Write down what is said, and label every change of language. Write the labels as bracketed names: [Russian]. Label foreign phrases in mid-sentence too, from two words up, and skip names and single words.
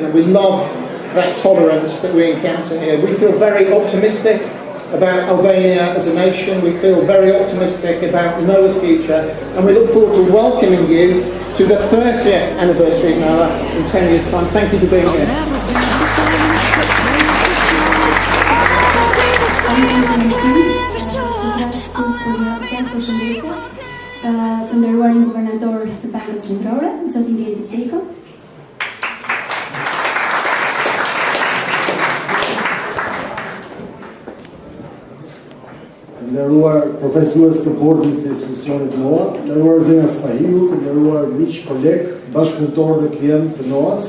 [English] And we love that tolerance that we encounter here. We feel very optimistic about Albania as a nation. We feel very optimistic about NOA's future, and we look forward to welcoming you to the 30th anniversary of NOA in 10 years' time. Thank you for being here. [Albanian] Të nderuarin guvernador të Bankës Qendrore, zotin Vjeti Seko. Të nderuar profesues të bordit të institucionit NOA, të nderuar zënja Spahiu, të nderuar miq, koleg, bashkëpunëtor dhe klient të NOA-s.